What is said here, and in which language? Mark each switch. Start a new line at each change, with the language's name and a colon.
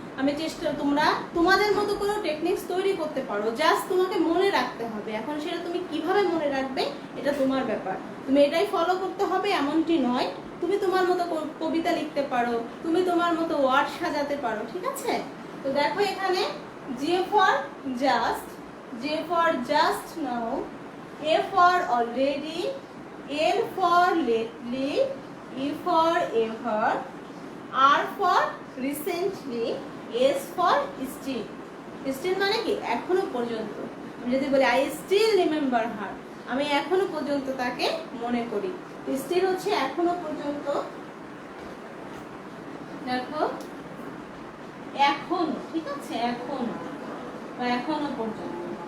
Bangla: আমি তোমরা তোমাদের মতো করে টেকনিক্স তৈরি করতে পারো, জাস্ট তোমাকে মনে রাখতে হবে। এখন সেটা তুমি কিভাবে মনে রাখবে এটা তোমার ব্যাপার, তুমি এটাই ফলো করতে হবে এমনটি নয়। তুমি তোমার মতো কবিতা লিখতে পারো, তুমি তোমার মতো ওয়ার্ড সাজাতে পারো, ঠিক আছে। তো দেখো এখানে যে for just,
English: J for just now, A for already, L for lately, E for ever, R for recently, S for still.
Bangla: Still মানে কি এখনো পর্যন্ত। আমি যদি বলি
English: I still remember her,
Bangla: আমি এখনো পর্যন্ত তাকে মনে করি। স্টিল হচ্ছে এখনো পর্যন্ত। দেখো এখনো, ঠিক আছে, এখনো বা এখনো পর্যন্ত।